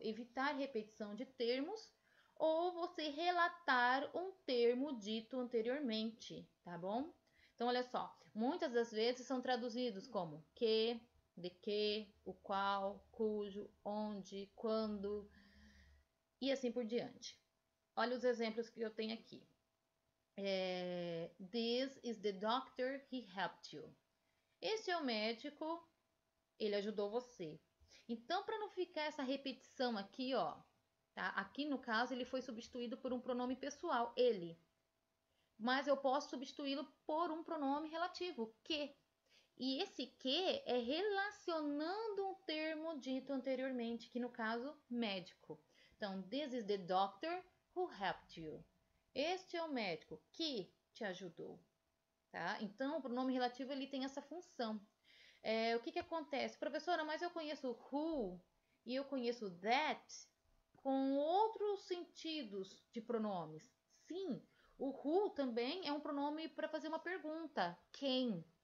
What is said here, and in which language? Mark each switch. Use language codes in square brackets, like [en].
[pt] Evitar repetição de termos ou você relatar um termo dito anteriormente, tá bom? Então, olha só, muitas das vezes são traduzidos como que, de que, o qual, cujo, onde, quando e assim por diante. Olha os exemplos que eu tenho aqui. [en] This is the doctor, he helped you. [pt] Esse é o médico, ele ajudou você. Então, para não ficar essa repetição aqui, ó, tá? Aqui no caso ele foi substituído por um pronome pessoal, ele. Mas eu posso substituí-lo por um pronome relativo, que. E esse que é relacionando um termo dito anteriormente, que no caso, médico. [en] Então, this is the doctor who helped you. [pt] Este é o médico que te ajudou, tá? Então, o pronome relativo ele tem essa função. O que acontece? Professora, mas eu conheço who e eu conheço that com outros sentidos de pronomes. Sim, o who também é um pronome para fazer uma pergunta. Quem?